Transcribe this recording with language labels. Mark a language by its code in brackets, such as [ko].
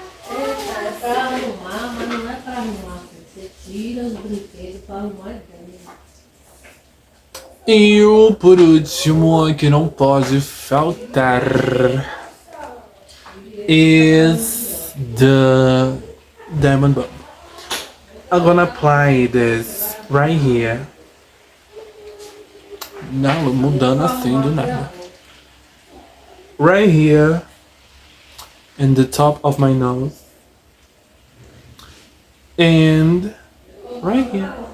[pt] É pra arrumar, mas não é pra arrumar. Você tira os brinquedos pra arrumar bem. E o por último, que não pode faltar, [en] is the diamond bulb. I'm gonna apply this right here. [pt] Não, mudando assim do nada. [en] Right here, in the top of my nose, and right here.